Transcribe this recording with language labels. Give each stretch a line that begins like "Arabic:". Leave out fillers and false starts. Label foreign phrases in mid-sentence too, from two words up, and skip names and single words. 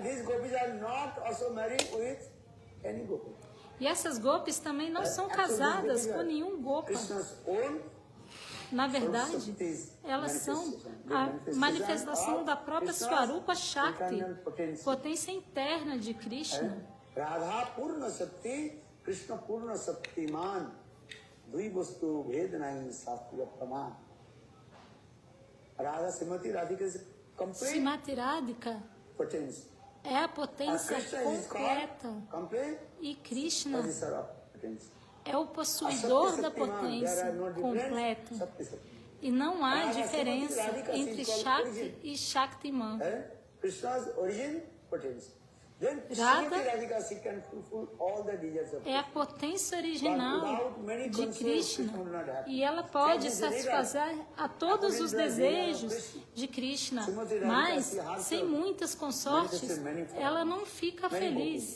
Portuguese: E essas gopis também não são casadas com nenhum gopa. Na verdade, elas são a manifestação da própria Swarupa Shakti, potência interna de Krishna.
Bangla: রাধা পূর্ণ শক্তি, কৃষ্ণ পূর্ণ শক্তিমান, দ্বিবস্তু বেদনাই সত্ত্ব প্রমাণ.
English: Radha Srimati Radhika is complete.
Portuguese: Srimati Radhika é a potência completa. E Krishna é o possuidor da potência completa. E não há diferença entre Shakti e Shaktiman. Radha é a potência original de Krishna e ela pode satisfazer a todos os desejos de Krishna, mas sem muitas consortes ela não fica feliz.